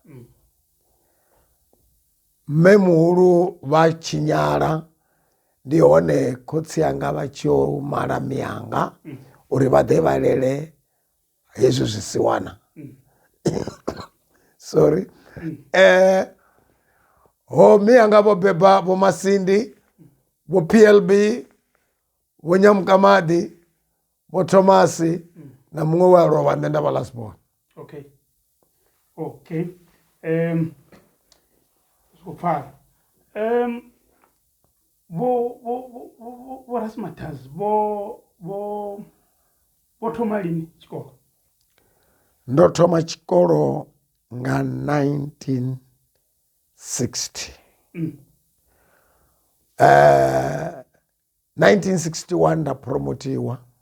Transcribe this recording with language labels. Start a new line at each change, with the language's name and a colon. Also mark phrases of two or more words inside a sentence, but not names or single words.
Venda: Mme muhulu vha Tshinyala ndi hone khotsi yanga vha tshi yo mala mianga uri vha ḓe vha lele hezwo zwisiwana. Sorry. Ho mianga vho beba vho Masindi, vho PLB, vho Nyamkamadi, vho Thomasi na muṅwe wa lovha nṋe nda vha Razz Born.
English: Okay. Okay. So far.
Venda: Vho Razz Matazz bo thoma lini tshikolo? Ndo thoma tshikolo nga 1960. 1961 nda promotiwa.